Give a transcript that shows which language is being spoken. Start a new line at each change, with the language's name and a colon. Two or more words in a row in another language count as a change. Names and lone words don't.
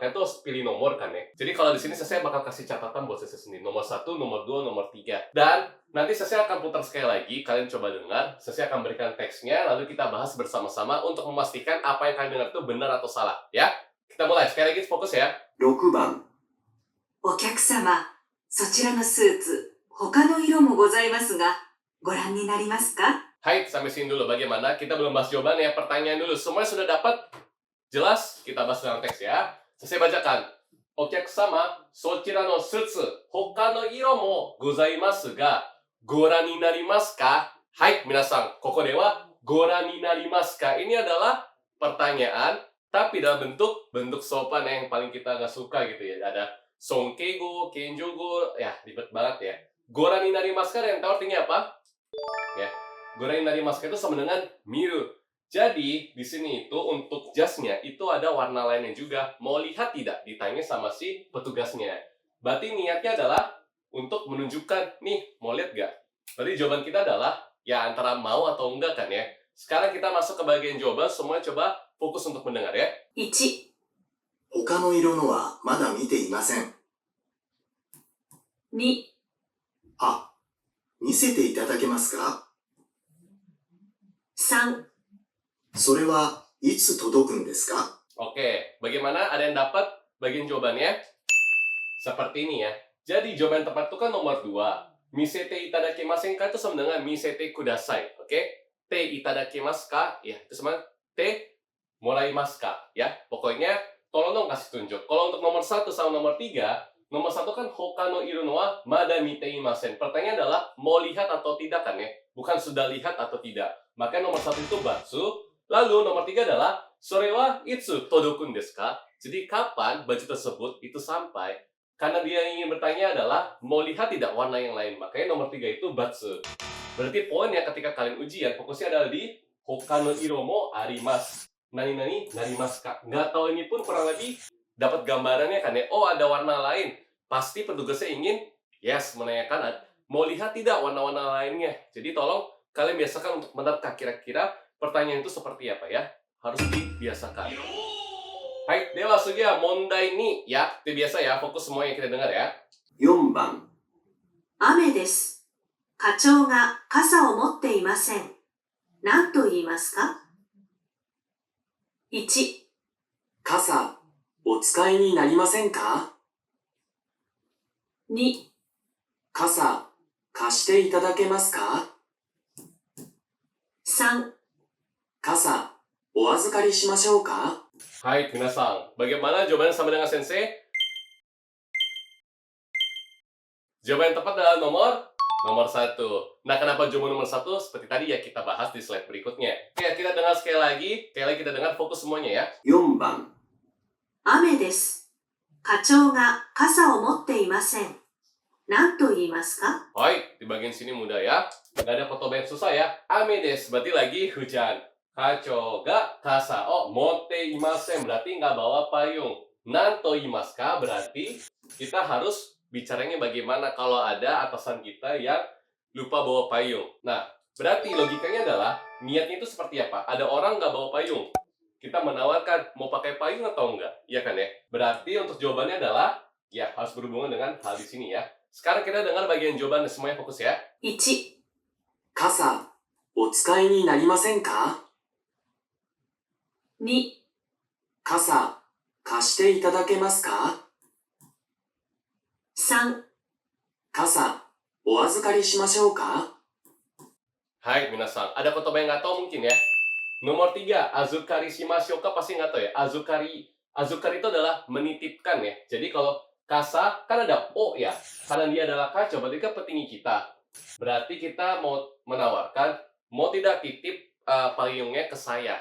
Indonesian: Kalian tuh harus pilih nomor kan ya. Jadi kalau di sini saya bakal kasih catatan buat saya sendiri. Nomor 1, nomor 2, nomor 3. Dan nanti saya akan putar sekali lagi, kalian coba dengar. Saya akan berikan teksnya, lalu kita bahas bersama-sama untuk memastikan apa yang kalian dengar itu benar atau salah. Ya, kita mulai. Sekali lagi fokus ya.
Japanese: 6 番お客様、そちらのスーツ、他の色もございますが、ご覧になりますか
Indonesian: Hai, sampai sini dulu. Bagaimana? Kita belum bahas jawabannya. Pertanyaan dulu. Semuanya sudah dapat? Jelas? Kita bahas dengan teks ya. Saya bacakan.
Japanese: お客様、そちらのスーツ、他の色もございますが、ご覧になりますか? Hai, minasan. ここでは、ご覧になりますか?
Indonesian: Ini adalah pertanyaan, tapi dalam bentuk sopan yang paling kita nggak suka gitu ya. Ada sonkeigo, kenjogo, ya ribet banget ya.
Japanese: ご覧になりますか,
Indonesian: yang tahu artinya apa? Ya.
Japanese: ご覧になりますか
Indonesian: itu sama dengan miru. Jadi di sini itu untuk jasnya itu ada warna lainnya juga. Mau lihat tidak? Ditanya sama si petugasnya. Berarti niatnya adalah untuk menunjukkan, nih mau lihat gak? Berarti jawaban kita adalah ya antara mau atau enggak kan ya. Sekarang kita masuk ke bagian jawaban. Semua coba fokus untuk mendengar ya. 1、他の色のはまだ見ていません。 2、あ、見せていただけますか？ 3、それはいつ届くんですか？ Oke, bagaimana? Ada yang dapat bagian jawabannya? Seperti ini ya. Jadi jawaban tepat itu kan nomor 2.
Japanese: 見せていただきませんか
Indonesian: itu sama dengan
Japanese: 見せてください.
Indonesian: Oke?
Japanese: ていただきますか?
Indonesian: Ya, itu sama
Japanese: てもらいますか?
Indonesian: Ya, pokoknya tolong dong kasih tunjuk. Kalau untuk nomor 1 sama nomor 3, nomor 1 kan
Japanese: 他のいるのはまだ見ていません.
Indonesian: Pertanyaan adalah mau lihat atau tidak kan ya? Bukan sudah lihat atau tidak. Maka nomor 1 itu batsu. Lalu nomor 3 adalah
Japanese: それはいつ届くんですか?
Indonesian: Jadi kapan baju tersebut itu sampai? Karena dia ingin bertanya adalah mau lihat tidak warna yang lain. Makanya nomor 3 itu batsu. Berarti poinnya ketika kalian ujian fokusnya adalah di
Japanese: 他の色もあります. 何なりますか?
Indonesian: Nggak tahu ini pun kurang lebih dapat gambarannya kan ya. Oh ada warna lain. Pasti petugasnya ingin menanyakan mau lihat tidak warna-warna lainnya. Jadi tolong kalian biasakan untuk menerka kira-kira pertanyaan itu seperti apa ya. Harus dibiasakan. Hai, dewa sugi ya mondai ni ya. Itu biasa ya, fokus semua yang kita dengar ya.
Japanese: 4 番雨です。課長が傘を持っていません。何と言いますか ?1、傘、お使いになりませんか？ 2、傘、貸していただけますか？ 3、傘、お預かりしましょうか？はい、皆さん.
Indonesian: Bagaimana jawabannya sama dengan sensei? Jawaban yang tepat adalah nomor satu. Nah, kenapa jawaban nomor satu? Seperti tadi ya kita bahas di slide berikutnya. Oke, kita dengar sekali lagi. Sekali lagi kita dengar fokus semuanya ya.
Japanese: 4 番、雨です。課長が傘を持っていません。何と言いますか？
Indonesian: Hai, di bagian sini mudah ya. Nggak ada kotoba yang susah ya.
Japanese: 雨です,
Indonesian: berarti lagi hujan.
Japanese: 課長が傘を持っていません,
Indonesian: berarti nggak bawa payung.
Japanese: 何といますか,
Indonesian: berarti kita harus bicaranya bagaimana kalau ada atasan kita yang lupa bawa payung. Nah, berarti logikanya adalah niatnya itu seperti apa? Ada orang nggak bawa payung. Kita menawarkan mau pakai payung atau enggak? Iya kan ya? Berarti untuk jawabannya adalah ya harus berhubungan dengan hal di sini ya. Sekarang kita dengar bagian jawaban semuanya fokus ya.
Japanese: 1、傘、お使いになりませんか 2、傘、貸していただけますか 3、傘、お預かりしましょうかはい、皆さん.
Indonesian: Ada kotoba yang nggak tahu mungkin ya. Nomor 3,
Japanese: 預かりしましょうか
Indonesian: pasti nggak tahu ya. Azukari. Azukari itu adalah menitipkan ya. Jadi kalau kasa, kan ada o ya. Karena dia adalah kaco, berarti kan petinggi kita. Berarti kita mau menawarkan, mau tidak titip payungnya ke saya.